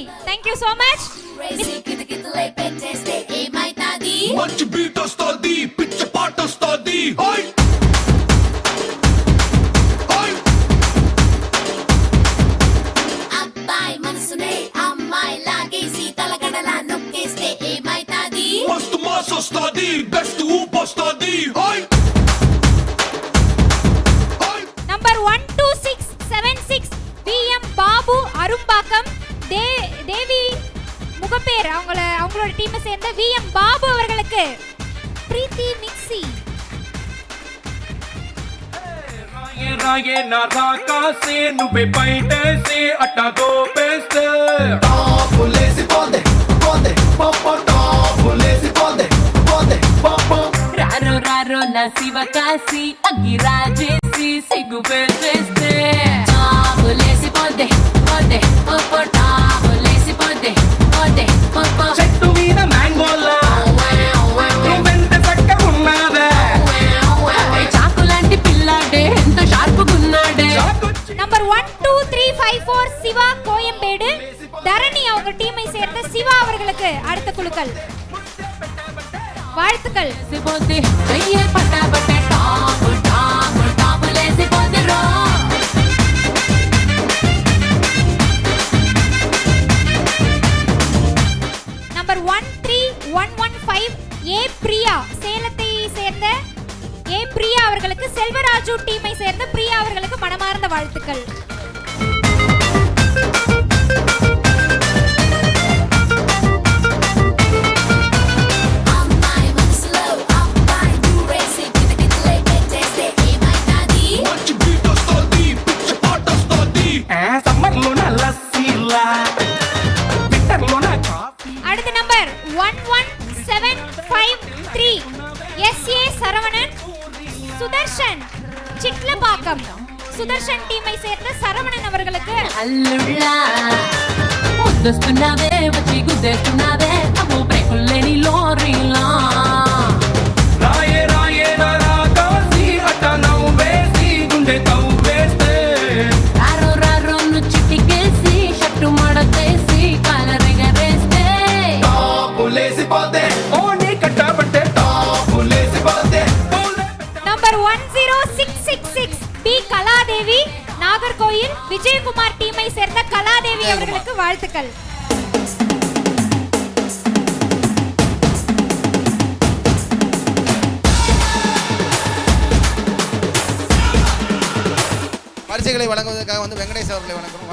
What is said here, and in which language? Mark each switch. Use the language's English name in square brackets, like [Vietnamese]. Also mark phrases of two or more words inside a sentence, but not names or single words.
[English] thank you so much. [Telugu] మంచి బీట్ వస్తుంది పిచ్చ పాట వస్తుంది ఓయ్ ఓయ్ అబ్బాయి మనసునే అమ్మాయి లాగేసి తలగడలా నొక్కేస్తే ఏమైతాది? మస్తు మాస్ వస్తుంది బెస్ట్ ఊప్ వస్తుంది ఓయ్ [Tamil] நம்பர் 12676 VM பாபு அரும்பாக்கம் தேவி முகப்பேர் அவங்களோட டீமை சேர்ந்த VM பாபு அவர்களுக்கு பிரீத்தி மிக்ஸி. [Telugu] రాయే నా రాకాసే నువ్వే బయటేసే అట్టా దోపేస్తే టాపులేసి పోదే పోదే పాపా టాపులేసి పోదే పోదే పాపా రారో రారో నా శివ కాసి అగ్గి రాజేసి సిగ్గు పెట్టేస్తే టాపులేసి పోదే పోదే పాపా టాపులేసి పోదే పోదే పాపా చెట్టు మీద మ్యాంగోలా నువ్వెంత చక్కగా ఉన్నావే చాకులాంటి పిల్లాడే ఎంత షార్పుగున్నాడే. [Tamil] நம்பர் 12354 சிவா கோயம்பேடு தரணி அவங்க டீமை சேர்ந்த சிவா அவர்களுக்கு அடுத்த குழுக்கள் வாழ்த்துக்கள். [Telugu] పోతే చెయ్యే పట్టాబట్టే టాపు టాపు టాపులేసి పోదిరో. [Tamil] நம்பர் 13115 ஏ பிரியா சேலத்தை சேர்ந்த ஏ பிரியா அவர்களுக்கு செல்வராஜு டீமை சேர்ந்த பிரியா அவர்களுக்கு மனமார்ந்த வாழ்த்துக்கள். [Telugu] అమ్మాయి మనసులో అబ్బాయి దూరేసి కితకితలే పెట్టేస్తే ఏమైతాది? మంచి బీట్ వస్తుంది పిచ్చ పాట వస్తుంది సమ్మర్లో నా లస్సీలా వింటర్లో నా కాఫీ [Tamil] அடுத்த நம்பர் 11753 SA சரவணன் சுதர்ஷன் சிட்லபாக்கம் சுதர்ஷன் டீமை சேர்ந்த சரவணன் அவர்களுக்கு [Telugu] అల్లుళ్ళా ముద్దొస్తున్నావే వచ్చి గుద్దేస్తున్నావే అమ్మో బ్రేకుల్లేని లోరీలా. రాయే రాయే నా రాకాసి అట్టా నవ్వేసి గుండె తవ్వేస్తే రారో రారో ను చిటికేసి షట్టు మడతేసి కాలరెగరేస్తే టాపులేసి పోదే ఓని కట్టబట్టే టాపులేసి పోదే [Tamil] நம்பர் 10666 பி கலாதேவி நாகர்கோயில் விஜயகுமார் டீமை சேர்ந்த கலாதேவி அவர்களுக்கு வாழ்த்துக்கள். பரிசுகளை வழங்குவதற்காக வந்து வெங்கடேஷ் அவர்களை வணக்கம்.